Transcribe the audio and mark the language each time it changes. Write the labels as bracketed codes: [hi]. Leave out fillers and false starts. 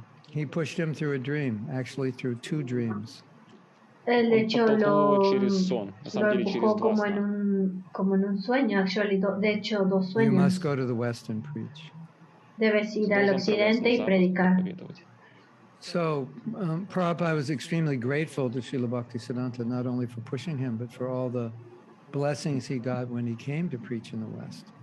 [en] He pushed him through a dream, actually through two dreams. [es] Él de hecho lo empujó como en un sueño, de hecho dos sueños. [en] You must go to the West and preach. [es] Debes ir al occidente y predicar. [en] So, Prabhupada was extremely grateful to Srila Bhaktisiddhanta, not only for pushing him, but for all the blessings he got when he came to preach in the West.